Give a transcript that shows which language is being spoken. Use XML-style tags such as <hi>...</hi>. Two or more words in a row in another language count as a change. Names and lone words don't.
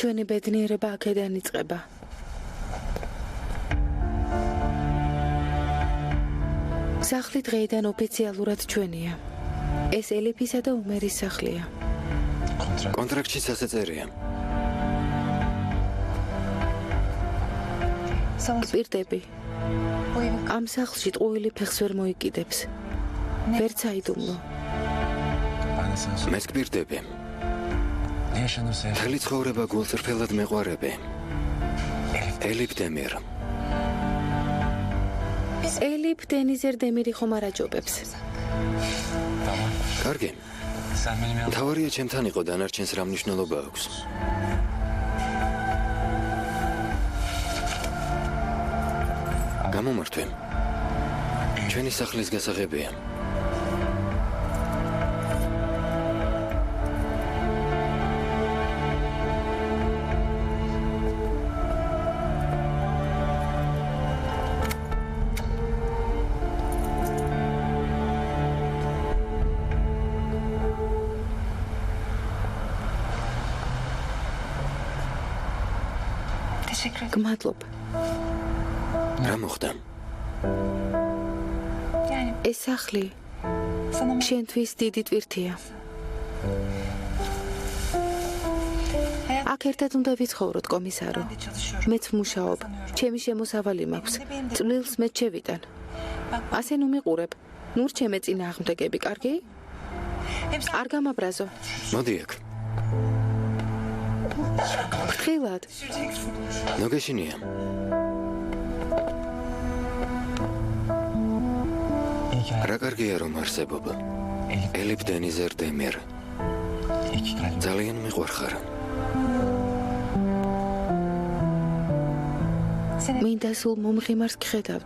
<ka>ჩვენი ბედნიერება აქედან იწყება. სახლი დღეიდან ოფიციალურად ჩვენია. ეს ელიფისა და უმერის სახლია. კონტრაქტში ასე წერია.</ka> <tr>Sana</tr> <ka>პირდები,</ka> <tr>bu evin</tr> <ka>ამ სახლში ტყუილი ფეხს ვერ მოიკიდებს. ვერ წაიდუმლო.</ka> <tr>Ben de sana söyleyeyim.</tr> <ka>მეც გპირდები.</ka> <tr>Ne yaşanırsa yaşa.</tr> <ka>მთელი ცხოვრება გულწრფელად მეყვარები. ელიფ დემირ. ელიფ დენიზერ დემირი ხომ არ აჯობებს.</ka> <tr>Tamam.</tr> <ka>კარგი.</ka> <tr>Sen benim yanımda.</tr> <ka>თავარია ჩემთან იყო, დანარჩენს რა მნიშვნელობა აქვს. გამომართვე. ჩვენი სახლის გასაღებია.</ka> <tr>teşekkür ederim.</tr> <ka>გმადლობ. რა მოხდა?</ka> <tr>Yani</tr> <ka>ეს სახლი</ka> <tr>sana</tr> <ka>შენთვის დიდი ტვირთია. აქ ერთად უნდა ვიცხოვროთ, კომისარო.</ka> <tr>ben de çalışıyorum.</tr> <ka>მეც ვმუშაობ. ჩემი შემოსავალი მაქვს. წვლილს მე შევიტან. ასე ნუ მიყურებ. ნუ რჩემე წინააღმდეგები, კარგი?</ka> <tr>Hem sen</tr> <ka>არ გამაბრაზო. მოდი აქ. ფრთხილად.</ka> <tr>düşüreceksin.</tr> <ka>ნოგეშინია.</ka> <tr>İyi ki</tr> <ka>რა კარგია რომ არსებობ. ელიფ დენიზერ დემირ.</ka> <tr>iki kalbim.</tr> <ka>ძალიან მიყვარხარ.</ka> <tr>Seni</tr> <ka>მინდა სულ მომღიმარს გხედავდე.</ka>